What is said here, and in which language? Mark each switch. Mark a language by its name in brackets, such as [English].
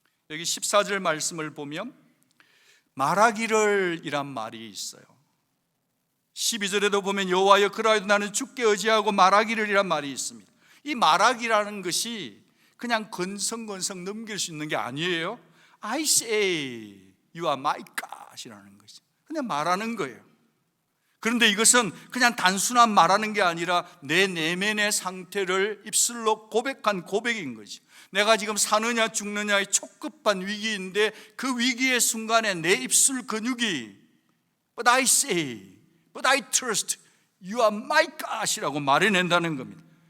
[Korean] 여기 14절 말씀을 보면 말하기를 이란 말이 있어요. 12절에도 보면 여호와여 그러하여도 나는 주께 의지하고 말하기를 이란 말이 있습니다. 이 말하기라는 것이 그냥 건성건성 넘길 수 있는 게 아니에요. [English] I say you are my God [Korean] 이라는 것이 그냥 말하는 거예요. 그런데 이것은 그냥 단순한 말하는 게 아니라 내 내면의 상태를 입술로 고백한 고백인 거지. 내가 지금 사느냐 죽느냐의 촉급한 위기인데 그 위기의 순간에 내 입술 근육이 [English] But I say, but I trust you are my God [Korean] 이라고 말해낸다는 겁니다.